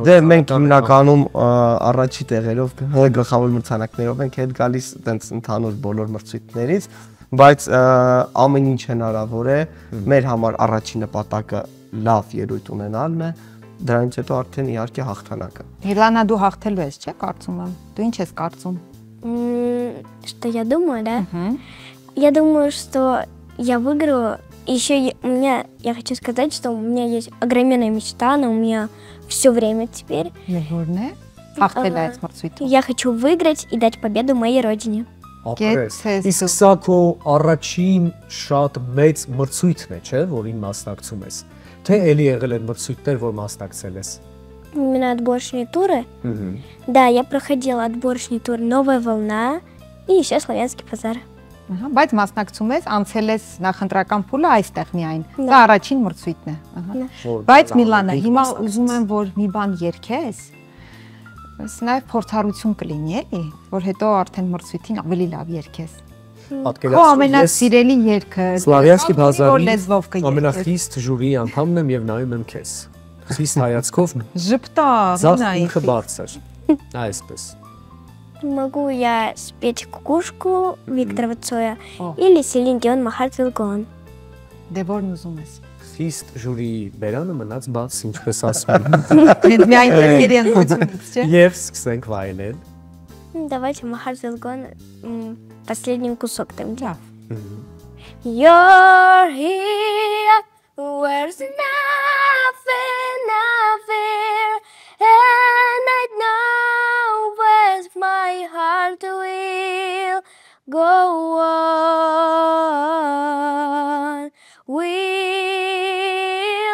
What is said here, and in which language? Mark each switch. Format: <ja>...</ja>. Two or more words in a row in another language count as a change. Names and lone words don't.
<hy>հորը։ Դե մենք հիմնականում առաջի տեղերով գլխավոր մրցանակներով ենք հետ գալիս այտենց ընդհանուր բոլոր մրցույթներից, բայց ամեն ինչ հնարավոր է, մեր համար առաջին նպատակը լավ ելույթ ունենալն է։ Դրանից հետո արդեն իհարկե հաղթանակը։ Իլանա, դու հաղթելու ես, չէ՞, կարծում եմ։ Դու ինչ ես կարծում։</hy> <ru>Что я думаю, да? Я думаю, что я выиграю. Еще я хочу сказать, что у меня есть огроменная мечта, она у меня все время теперь. Я хочу выиграть и дать победу моей родине.</ru> <hy>Իսկ սա քո առաջին շատ մեծ մրցույթն է, չէ՞, որին մասնակցում ես։ Թե էլի եղել են մրցույթներ, որ մասնակցել ես։</hy> <ru>Именно отборочные туры. Да, я проходила отборочный тур «Новая волна» и еще «Славянский базар».</ru> <hy>Բայց մասնակցում ես, անցել ես նախընտրական փուլը այստեղ միայն։ Դա առաջին մրցույթն է։ Բայց Միլանա, հիմա ուզում եմ, որ մի բան երգես։ Ըստ նաև փորձառություն կլինի, էլի, որ հետո արդեն մրցույթին ավելի լավ երգես։ Քո ամենասիրելի երգը Սլավյանսկի բազարի ամենախիստ ժյուրիի անդամն եմ եւ նայում եմ քեզ։ Խիստ հայացքով ժպտա, ինքը բարձր։ Այսպես։</hy> <ru>Могу я спеть «Кукушку» Виктора Цоя или «Селин Дион Махар Цвилгон».</ru> <hy>Դե որն ուզում ես։ Խիստ ժյուրիի բերանը մնաց բաց, ինչպես ասում են։ Միայն երգերի ընտրությունից, չէ՞։ Եվ սկսենք վայելել։</hy> <ru>Давайте Махар Цвилгон последний кусок там.</ru> <en>You're here, where's nothing, and I know where's my heart will go on with</en>